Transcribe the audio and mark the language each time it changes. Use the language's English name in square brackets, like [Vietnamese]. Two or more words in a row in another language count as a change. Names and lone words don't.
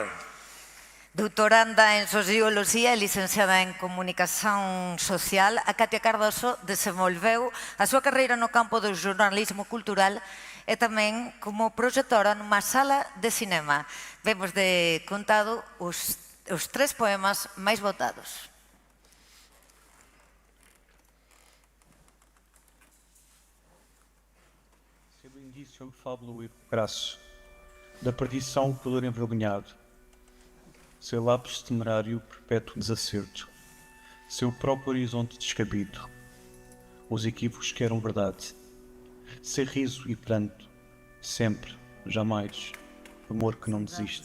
[Galician] Doutoranda en Socioloxía e licenciada en Comunicación Social, a Katia Cardoso desenvolveu a súa carreira no campo do xornalismo cultural e tamén como proxectora nunha sala de cinema. Vemos de contado os 3 poemas máis votados. [Portuguese] Seu indício fábulo e graço, da perdição o calor envergonhado, seu lápis temerário perpétuo desacerto, seu próprio horizonte descabido, os equívocos que eram verdade, seu riso e pranto, sempre, jamais, amor que não desiste.